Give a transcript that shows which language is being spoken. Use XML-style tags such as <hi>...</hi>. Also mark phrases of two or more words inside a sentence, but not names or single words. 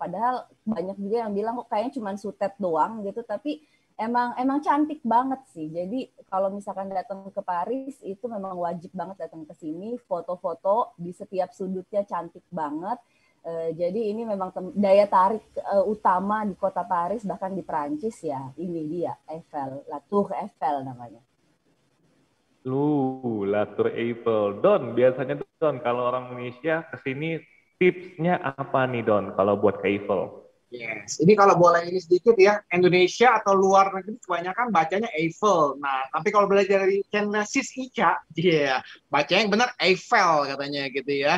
<id>Padahal banyak juga yang bilang kok kayaknya cuma sutet doang gitu, tapi emang cantik banget sih. Jadi kalau misalkan datang ke Paris itu memang wajib banget datang ke sini, foto-foto di setiap sudutnya cantik banget. Jadi ini memang daya tarik utama di kota Paris bahkan di Perancis ya. Ini dia Eiffel, La Tour Eiffel namanya. La Tour Eiffel. Don, biasanya Don kalau orang Indonesia ke sini tipsnya apa nih Don kalau buat ke Eiffel? Yes, ini kalau boleh ini sedikit ya, Indonesia atau luar negeri kebanyakan bacanya Eiffel. Nah, tapi kalau belajar dari channel Sis Ica, bacanya yang benar Eiffel katanya gitu ya.</id>